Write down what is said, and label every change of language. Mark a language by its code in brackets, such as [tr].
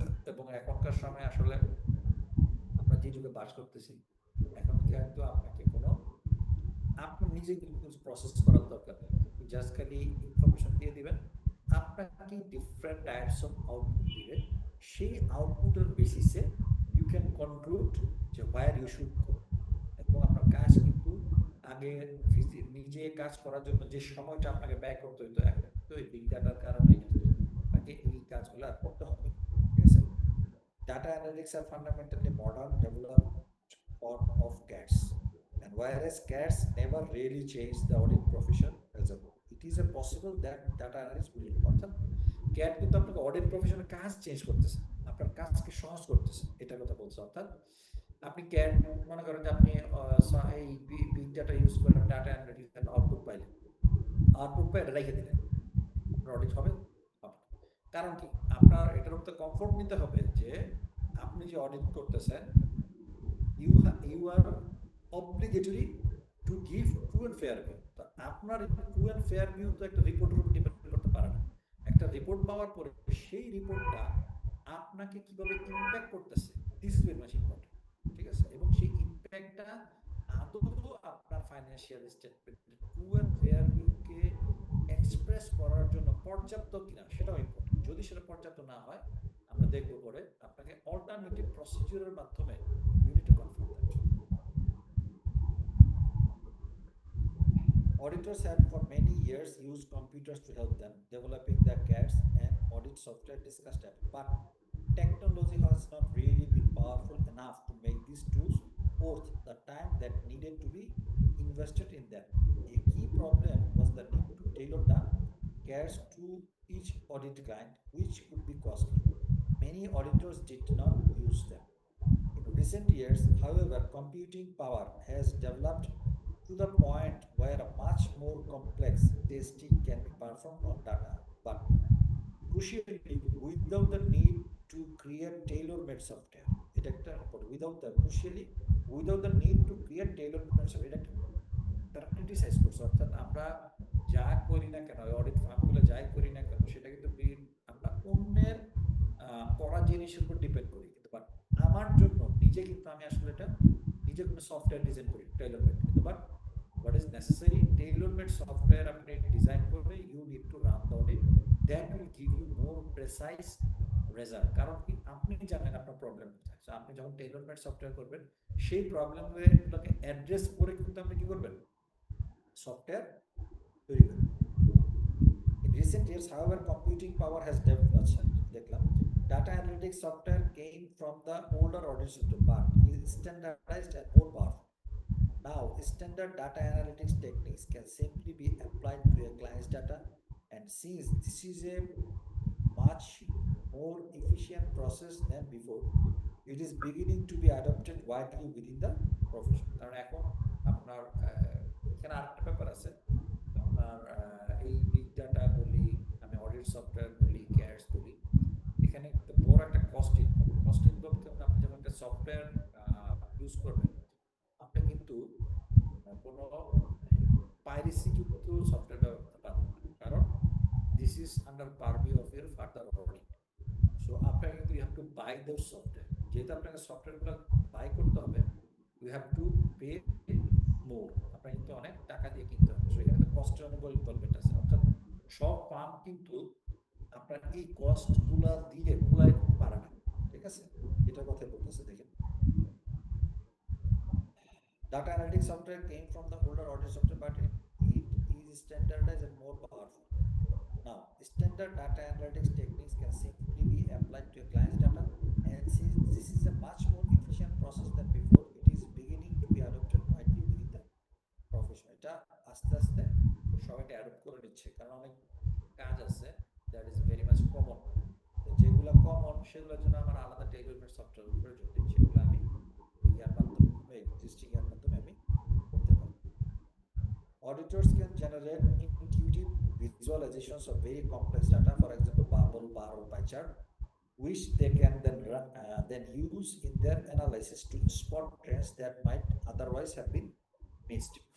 [bn] এবং এখনকার সময় আসলে আমরা যে যুগে বাস করতেছি, এখন কিন্তু আপনাকে কোনো আপনার নিজে কিন্তু কিছু প্রসেস করার দরকার নেই, জাস্ট খালি ইনফরমেশন দিয়ে দিবেন, আপনাকে ডিফারেন্ট টাইপস অফ আউটপুট দিবে, সেই আউটপুটের বেসিসে [en] You can conclude যে where you should go. [bn] এবং আপনার কাজ কিন্তু আগে নিজে কাজ করার জন্য যে সময়টা আপনাকে ব্যয় করতে হতো, এখন তো এই বিগ ডাটার কারণে আপনাকে এই কাজগুলো করতে হবে। ঠিক আছে? [en] Data analytics are fundamentally modern developed form of CATs, and whereas CATs never really changed the audit profession as a whole, it is a possible that data analysts will do. [bn] অর্থাৎ CAT কিন্তু আপনাকে audit প্রফেশনের কাজ change করতেছে, আপনার কাজকে সহজ করতেছে, এটা কথা বলছে। অর্থাৎ আপনি ক্যাট মনে করেন যে আপনি এই বিগ ডাটা ইউজ করে ডাটা অ্যানালিটিক্স আউটপুট পাইলেন, আউটপুট পাই রেখে দিলেন, আপনার অডিট হবে? কারণ কি, আপনার এটার উপর কমফোর্ট নিতে হবে যে আপনি যে অডিট করতেছেন, [en] you are obligatory to give true and fair view. [bn] আপনার ট্রু অ্যান্ড ফেয়ার ভিউ তো একটা রিপোর্টের উপর ডিপেন্ড করতে পারে না। একটা রিপোর্ট পাওয়ার পরে সেই রিপোর্টটা আপনাকে কিভাবে ইম্প্যাক্ট করতেছে, [en] This is very much important. [bn] ঠিক আছে, এবং সেই ইম্প্যাক্টটা আদৌ আপনার financial statement true and fair ভিউকে এক্সপ্রেস করার জন্য পর্যাপ্ত কিনা সেটাও ইম্পর্টেন্ট। যদি সেটা পর্যাপ্ত না হয়, আমরা দেখবো পরে আপনাকে অল্টারনেটিভ প্রসিডিউরের মাধ্যমে [en] You need to confirm that. Auditors have for many years used computers to help them developing their CADs and audit software discussed above. But technology has not really been powerful enough to make these tools worth the time that needed to be invested in them. A key problem was the need to tailor the CADs to each audit client, which could be costly. Many auditors did not use them. In recent years, however, computing power has developed to the point where a much more complex testing can be performed on data, but crucially without the need to create tailor-made software. [bn] এটা একটা [en] without the crucially without the need to create tailor-made software, [bn] এটা তারা criticise করছে। অর্থাৎ আমরা যা করি না কেন, অডিট ফার্মগুলো যাই করি না কেন, সেটা কিন্তু আমরা অন্যের করা জিনিসের উপর ডিপেন্ড করি, কিন্তু বাট আমার জন্য নিজে কিন্তু আমি আসলে এটা নিজে কোনো সফটওয়্যার ডিজাইন করি টেইলর-মেড, কিন্তু but [en] what is necessary, tailor-made software [bn] আপনি ডিজাইন করবে, [en] you need to run the audit, that will give you more precise result। [bn] কারণ কি, আপনি জানেন আপনার প্রবলেম কোথায়। সো আপনি যখন টেইলর-মেড সফটওয়্যার করবেন, সেই প্রবলেমগুলোকে অ্যাড্রেস করে কিন্তু আপনি কি করবেন, সফটওয়্যার তৈরি করবেন। [en] In recent years, however, computing power has developed, দেখলাম, data analytics software came from the older audit system but is standardized and more powerful. Now, standard data analytics techniques can simply be applied to a client's data, and since this is a much more efficient process than before, it is beginning to be adopted widely within the profession. [bn] কারণ এখন আপনার এখানে আরেকটা ব্যাপার আছে, আপনার এই big data বলি, আমি অডিট সফটওয়্যার বলি, ক্যাডস বলি, এখানে বড় একটা কস্ট ইনভলভ। আপনি যখন একটা সফটওয়্যার ইউজ করবেন, আপনি কিন্তু কোনো পাইরেসিযুক্ত সফটওয়্যার ব্যবহার করতে পারবেন না, কারণ [en] This is under purview of your further audit. [bn] So আপনাকে কিন্তু [en] You have to buy those software. [bn] যেহেতু আপনাকে সফটওয়্যারগুলো বাই করতে হবে, [en] you have to pay more, [bn] আপনাকে কিন্তু অনেক টাকা দিয়ে কিনতে হবে। সো এখানে কস্টের অনেক ইনভলভমেন্ট আছে। অর্থাৎ সব ফার্ম কিন্তু আপনার এই কস্টগুলো দিয়ে কুলাই পারে না। ঠিক আছে, এটার কথা বলতেছে। [en] দেখেন, data analytics software came from the older audit software, but it is standardized and more powerful. Now, standard data analytics techniques can simply be applied to a client's data, and since this is a much more efficient process than before, it is beginning to be adopted widely within the profession. [bn] এটা আস্তে আস্তে সবাই adopt করে নিচ্ছে, কারণ অনেক কাজ আছে [en] That is very much common. [bn] যেগুলো কমন সেগুলোর জন্য আমার আলাদা টেইলর-মেড সফটওয়্যার প্রয়োজন নেই, সেগুলো আমি ইয়ার মাধ্যমে এক্সিস্টিং এর মাধ্যমে আমি করতে পারি। [en] Auditors can generate intuitive visualizations of very complex data, for example, bubble, bar, or pie chart, which they can then use in their analysis to spot trends that might otherwise have been missed.